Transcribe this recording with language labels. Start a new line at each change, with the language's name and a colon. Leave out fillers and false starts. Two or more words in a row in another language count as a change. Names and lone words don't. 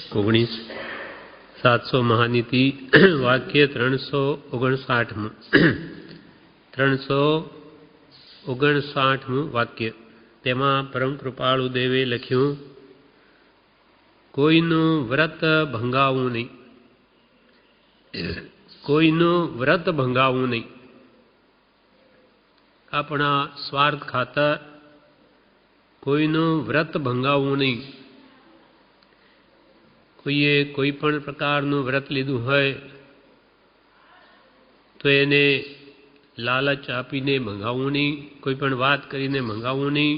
Gujarati: 19 700 મહાનીતિ વાક્ય 359 359 વાક્ય તેમા પરમ કૃપાળુ દેવે લખ્યું कोईનું વ્રત ભંગાવવું નહીં, કોઈનું વ્રત ભંગાવવું નહીં. આપણા સ્વાર્થ ખાતર કોઈનું વ્રત ભંગાવવું નહીં. કોઈએ કોઈ પણ પ્રકારનું વ્રત લીધું હોય તો એને લાલચ આપીને ભંગાવવું નહીં, કોઈ પણ વાત કરીને ભંગાવવું નહીં.